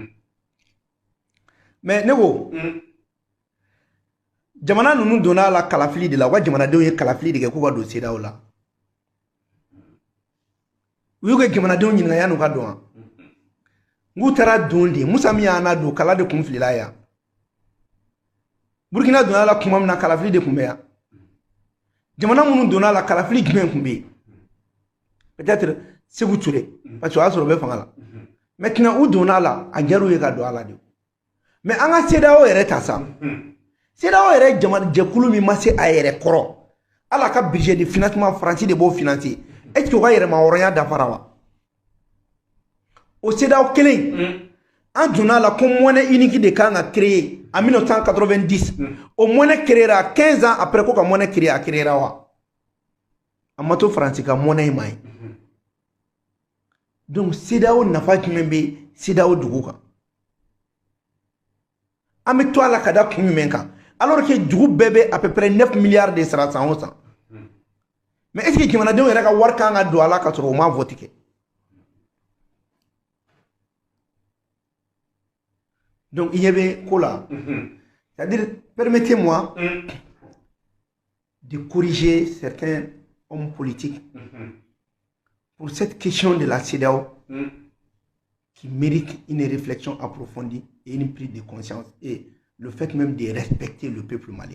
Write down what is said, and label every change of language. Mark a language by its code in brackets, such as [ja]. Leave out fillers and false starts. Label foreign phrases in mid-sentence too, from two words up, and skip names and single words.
[bm] mais ne ko jamana ninnu donna la kalafili de la u ka jamanadenw ye kalafili de kɛ k'u ka don CEDEAO la u y'u ka jamanadenw ɲininka yan'u ka don wa n'u taara don de Musa min y'an na don kala de kun filila yan Burkina donna la kuma min na kalafili de kun bɛ yan jamana minnu donna la kalafili jumɛn kun bɛ yen peut-être Sékou Touré [fr] parce que [bm] o y'a sɔrɔ o bɛ fanga la maintenant u donna la a diyar'u ye ka don a la de mais an ka CEDEAO yɛrɛ ta sa CEDEAO yɛrɛ jamana jɛkulu min ma se a yɛrɛ kɔrɔ ala ka [fr] budget de financement [bm] Faransi de b'o financer est-ce que o ka yɛrɛma hɔrɔnya dafara wa o CEDEAO kelen an donna la ko [fr] monnaie unique [bm] de kan ka créer en 1990 o monnaie créera 15 [fr] ans après [bm] ko ka monnaie créer a créera wa a ma to Faransi ka monnaie ma ye donc CEDEAO nafa jumɛn bɛ CEDEAO dugu kan an bɛ to a la ka da kun jumɛn kan [fr] alors que [bm] dugu bɛɛ bɛ [fr] à peu près 9 milliards de [bm] sara san o san mais [fr] est-ce que [bm] jamanadenw yɛrɛ ka wari kan ka don a la ka sɔrɔ u ma vote kɛ [fr] donc il y avait [bm] ko la [fr] c'est-à-dire permettez-moi de corriger certains hommes politiques pour cette question de la CEDEAO qui mérite une réflexion approfondie et une prise de conscience et le fait même de respecter le peuple malien.